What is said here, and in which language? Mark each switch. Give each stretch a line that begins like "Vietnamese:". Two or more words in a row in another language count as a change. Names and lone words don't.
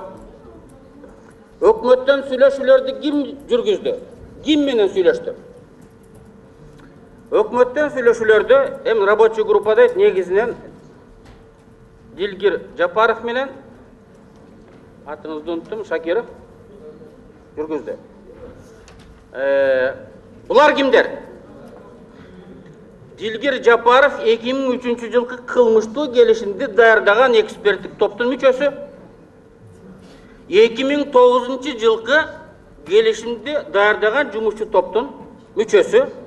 Kyrgyz: Өкмөттөн сүйлөшүүлөрдү ким жүргүздү? Ким менен сүйлөштү? Өкмөттөн сүйлөшүүлөрдү эми рабочий группада негизинен Дилгир Жапаров менен атыңызды уnuttум, Шакиров жүргүздү. Булар кимдер? Дилгир Жапаров 2003 жылкы кылмыштуу келишимди даярдаган эксперттик топтун мүчөсү. 2009 жылкы келишимди даярдаган жумушчу топтун мүчөсү.